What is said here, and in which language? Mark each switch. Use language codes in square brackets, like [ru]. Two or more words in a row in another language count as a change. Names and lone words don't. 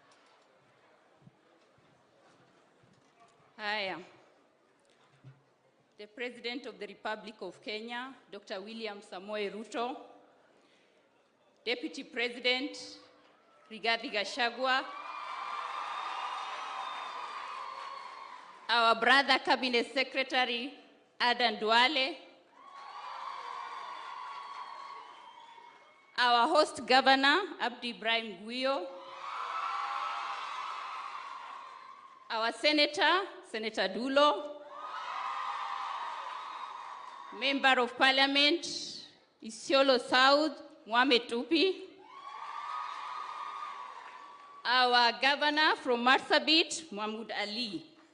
[en] Haya. the President of the Republic of Kenya, Dr. William Samoei Ruto, Deputy President Rigathi Gachagua, our brother Cabinet Secretary Adan Duale, our host Governor Abdi Ibrahim Guyo, our Senator, Senator Dulo, Member of Parliament, Isiolo South, Mohamed Tupi, our Governor from Marsabit, Mahmoud Ali.